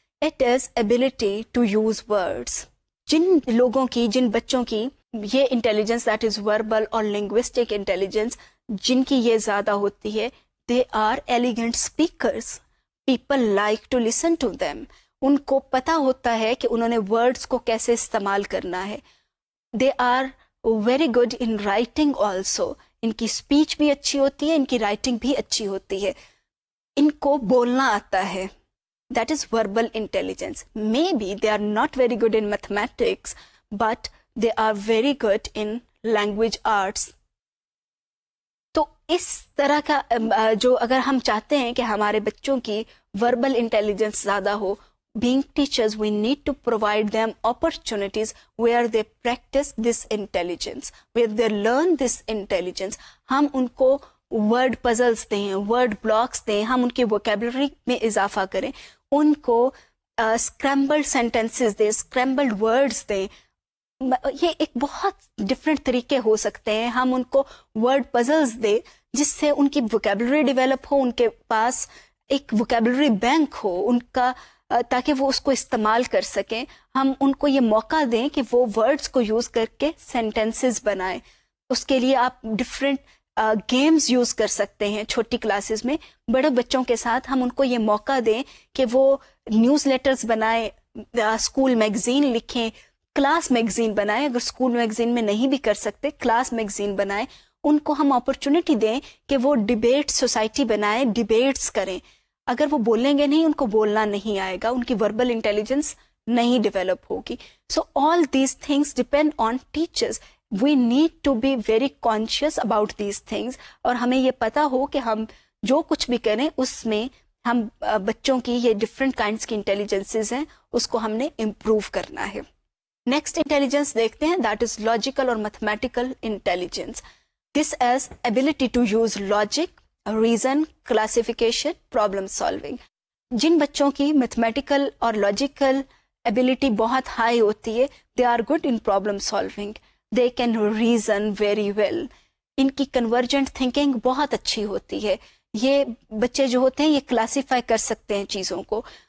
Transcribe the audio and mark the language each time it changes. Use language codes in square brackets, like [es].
[en] It is ability to use words. [ur] جن لوگوں کی، جن بچوں کی یہ انٹیلیجنس دیٹ از وربل اور لنگوسٹک انٹیلیجنس جن کی یہ زیادہ ہوتی ہے، [en] They are elegant speakers. People like to listen to them. [ur] ان کو پتہ ہوتا ہے کہ انہوں نے ورڈس کو کیسے استعمال کرنا ہے. [en] They are very good in writing also. [ur] ان کی اسپیچ بھی اچھی ہوتی ہے، ان کی رائٹنگ بھی اچھی ہوتی ہے. ان کو بولنا آتا ہے. [en] That is verbal intelligence. Maybe they are not very good in mathematics, but they are very good in language arts. [ur] تو اس طرح کا جو اگر ہم چاہتے ہیں کہ ہمارے بچوں کی وربل انٹیلیجنس زیادہ ہو، [en] being teachers we need to provide them opportunities where they practice this intelligence, where they learn this intelligence. [ur] ہم ان کو ورڈ پزلس دیں، ورڈ بلاکس دیں، ہم ان کی ووکیبلری میں اضافہ کریں، ان کو اسکریمبلڈ سینٹینسز دیں، اسکریمبلڈ ورڈز دیں. یہ ایک بہت ڈفرینٹ طریقے ہو سکتے ہیں. ہم ان کو ورڈ پزلز دیں جس سے ان کی ووکیبلری ڈیولپ ہو، ان کے پاس ایک ووکیبلری بینک ہو ان کا، تاکہ وہ اس کو استعمال کر سکیں. ہم ان کو یہ موقع دیں کہ وہ ورڈز کو یوز کر کے سینٹینسز بنائیں. اس کے لیے آپ ڈفرینٹ گیمز یوز کر سکتے ہیں چھوٹی کلاسز میں. بڑے بچوں کے ساتھ ہم ان کو یہ موقع دیں کہ وہ نیوز لیٹرز بنائیں، اسکول میگزین لکھیں، کلاس میگزین بنائیں. اگر اسکول میگزین میں نہیں بھی کر سکتے، کلاس میگزین بنائیں. ان کو ہم اپرچونٹی دیں کہ وہ ڈبیٹ سوسائٹی بنائیں، ڈبیٹس کریں. اگر وہ بولیں گے نہیں، ان کو بولنا نہیں آئے گا، ان کی وربل انٹیلیجنس نہیں ڈیولپ ہوگی. [en] So all these things depend on teachers. We need to be very conscious about these things. [ur] اور ہمیں یہ پتا ہو کہ ہم جو کچھ بھی کریں اس میں ہم بچوں کی یہ ڈفرینٹ کائنڈس کی انٹیلیجنسز ہیں، اس کو ہم نے امپروو کرنا ہے. نیکسٹ انٹیلیجنس دیکھتے ہیں، دیٹ از لاجیکل اور mathematical intelligence. [en] This is ability to use logic, reason, classification, problem solving. [ur] جن بچوں کی میتھمیٹیکل اور لاجیکل ایبلٹی بہت ہائی ہوتی ہے، [en] They are good in problem solving. They can reason very well. [ur] ان کی کنورجنٹ تھنکنگ بہت اچھی ہوتی ہے. یہ بچے جو ہوتے ہیں یہ کلاسیفائی کر سکتے ہیں چیزوں کو.